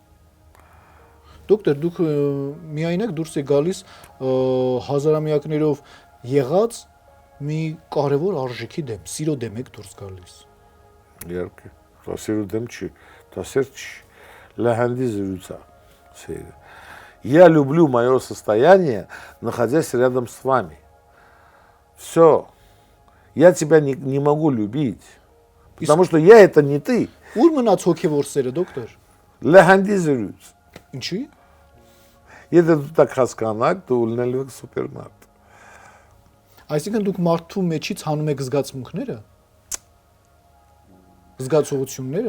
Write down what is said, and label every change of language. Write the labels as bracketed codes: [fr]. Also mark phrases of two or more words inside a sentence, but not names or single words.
[hy] Դոկտոր, դուք միայնակ դուրս եք գալիս հազարամյակներով եղած մի կարևոր արժեքի դեմ, սիրո դեմ եք дурс գալիս։ Իհարկե, դա սիրո դեմ չի, դա սեր չի, լահանդի զրույցա սերը։ [ru] Я люблю мое состояние, находясь рядом с вами. Все. Я тебя не могу любить, потому что я это не ты. [hy] Ուր մնաց հոգևոր սերը, դոկտոր։ Լահանդի զրույց։ Ինչի՞։ Եթե դու так հասկանաք, դու ունենալու ես սուպերմարտ։ Այսինքն դուք մարդու մեջից հանում եք զգացմունքները։ Զգացողությունները։